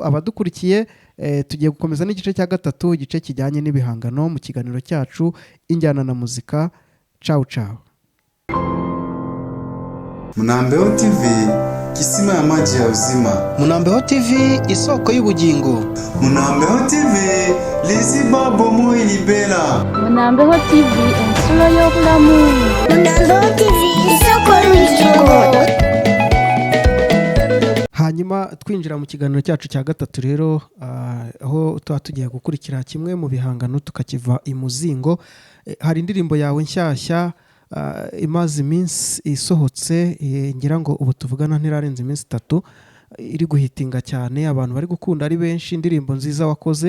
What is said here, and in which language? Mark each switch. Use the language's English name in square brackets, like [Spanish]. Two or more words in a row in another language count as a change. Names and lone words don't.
[Kinyarwanda] Abadukurikiye tugiye gukomeza n'igice cya gatatu, igice kijyanye n'ibihangano mu kiganiro cyacu Injyana na Muzika. [Italian] Ciao ciao. [Swahili] Munambeho TV, kisima ya maji ya uzima. [Kinyarwanda] Munambeho TV, isoko y'ubugingo. [Lingala] Munambeho TV, liziba bomo ilibela. [Ganda] Munambeho TV, ensolo y'obulamu. [Kinyarwanda] Munambeho TV, isoko y'ubugingo. Hanyuma twinjira mu kiganiro cyacu cya gatatu rero, aho tuba tugiye gukurikira kimwe mu bihangano tukakiva imuzingo. Hari indirimbo yawe nshyashya imaze iminsi isohotse, ngira ngo ubu tuvugana ntirarenze iminsi 3, iri guhitinga cyane, abantu bari gukunda ari benshi, indirimbo nziza wakoze.